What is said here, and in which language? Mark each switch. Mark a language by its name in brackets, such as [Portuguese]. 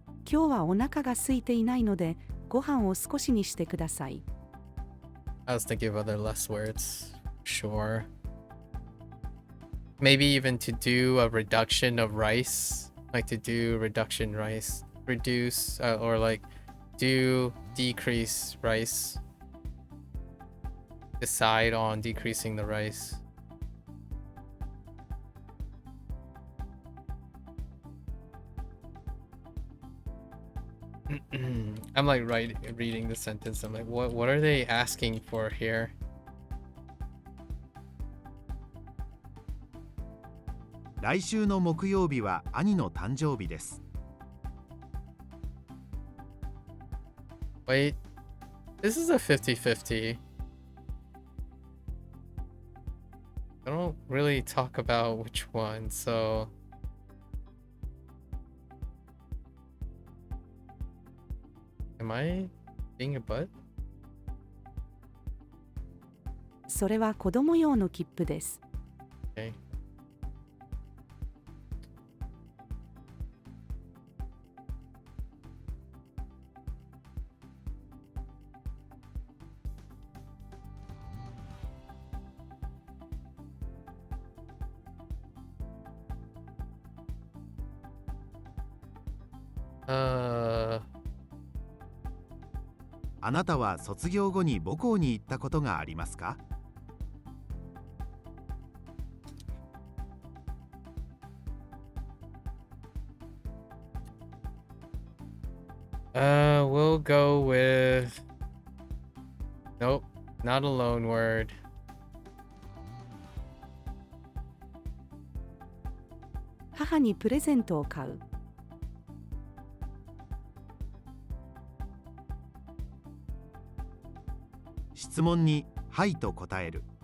[Japanese] 今日はお腹が空いていないので、ご飯を少しにしてください。 [English] I was thinking of other less words. Sure. Maybe even to do a reduction of rice. Like to do reduction rice. Reduce or like do decrease rice. Decide on decreasing the rice. I'm like reading the sentence. I'm like, what are they asking for here? [Japanese] 来週の木曜日は兄の誕生日です。 [English] Wait, this is a 50-50. I don't really talk about which one, so am I being a butt? [Japanese] それは子供用の切符です。 [English] Okay. Uh, [Japanese] あなたは卒業後に母校に行ったことがありますか？ [English] we'll go with nope, not a loan word. 母にプレゼントを買う。質問にはいと答える。